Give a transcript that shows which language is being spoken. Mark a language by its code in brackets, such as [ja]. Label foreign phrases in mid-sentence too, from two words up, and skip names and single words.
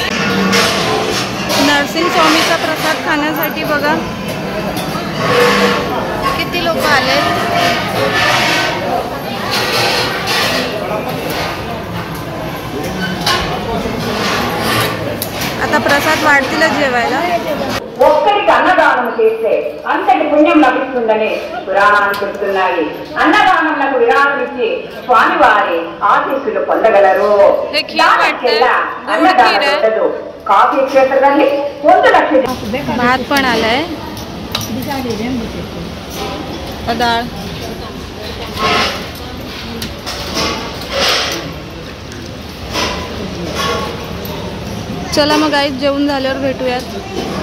[mr] नरसिंह स्वामीचा प्रसाद खाण्यासाठी बघा किती लोक आले. आता प्रसाद वाढतीलच जेवायला. [te] ఒక్కరికి అన్నదానం చేస్తే అంతటి పుణ్యం లభిస్తుందని పురాణాలు చెబుతున్నాయి. అన్నదానంలకు విరాళం ఇచ్చి స్వామివారి ఆశీస్సులు పొందగలరు. అన్నదానం ఉండదు. [kn] ಕಾಫಿ ಕ್ಷೇತ್ರದಲ್ಲಿ 1 ಲಕ್ಷ [mr] भात पण आलाय. डाळ. चला मग गाईस जेवून झाल्यावर भेटूयात.